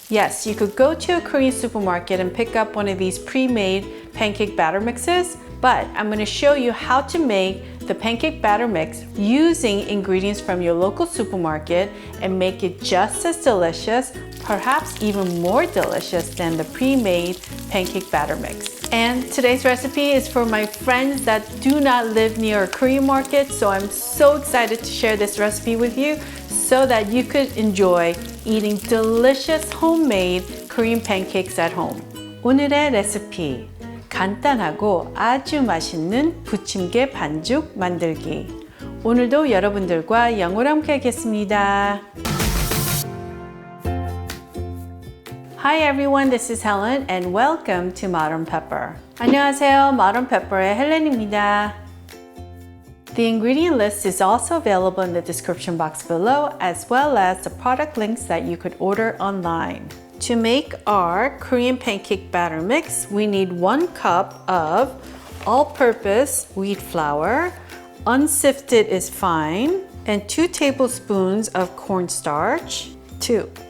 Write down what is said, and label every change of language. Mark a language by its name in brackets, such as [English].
[English] Yes, you could go to a Korean supermarket and pick up one of these pre-made pancake batter mixes, but I'm going to show you how to make the pancake batter mix using ingredients from your local supermarket and make it just as delicious, perhaps even more delicious than the pre-made pancake batter mix. And today's recipe is for my friends that do not live near a Korean market, so I'm so excited to share this recipe with you so that you could enjoy eating delicious homemade Korean pancakes at home. [Korean] 오늘의 레시피, 간단하고 아주 맛있는 부침개 반죽 만들기. 오늘도 여러분들과 영어로 함께 하겠습니다. [English] Hi everyone, this is Helen and welcome to Modern Pepper. [Korean] 안녕하세요, Modern Pepper의 헬렌입니다. [English] The ingredient list is also available in the description box below, as well as the product links that you could order online. To make our Korean pancake batter mix, we need 1 cup of all-purpose wheat flour, unsifted is fine, and 2 tablespoons of cornstarch, 2.